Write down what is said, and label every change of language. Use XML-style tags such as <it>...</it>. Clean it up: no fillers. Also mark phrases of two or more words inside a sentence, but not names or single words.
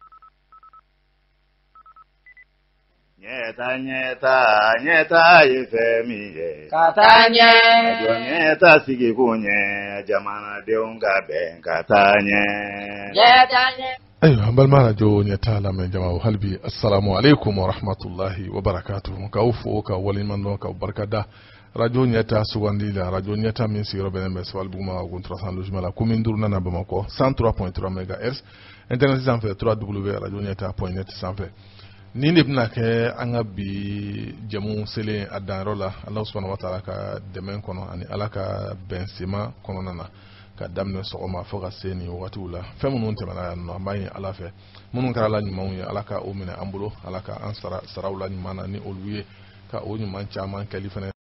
<bm>Nyeta nyeta nyeta ye fɛn min ye ka taa ɲɛ jɔ nyeta sigi kun ɲɛ jamanadenw ka bɛn ka taa ɲɛ nyeta ɲɛ. Ayiwa an balima radio ɲɛtaa lamɛn jamaw hali bi</bm> <ar>السلام عليكم ورحمة الله وبركاته</ar> <bm>k'aw fo ka waleɲuman dɔn k'aw barikada radio ɲɛtaa sugandi la radio ɲɛtaa min sigiyɔrɔ bɛnnen bɛ Sabalibugu ma Guntura logement la commune 5 na Bamakɔ 103.3 MHz internet sanfɛ www.radioɲɛtaa.net sanfɛ nin de bɛna kɛ an ka bi jɛmu selen a danyɔrɔ la</bm> <ar>الله سبحانه وتعالى</ar> <bm>ka dɛmɛ kɔnɔ ani ala ka bɛnsema kɔnɔna na ka daminɛ sɔgɔma fo ka se nin wagatiw la fɛn minnu tɛmɛna yan nɔ an b'a ɲini ala fɛ minnu kɛra la ɲumanw ye ala ka o minɛ an bolo ala ka an saraw la ɲuman na ni olu ye ka o ɲuman caman kɛli fana</bm>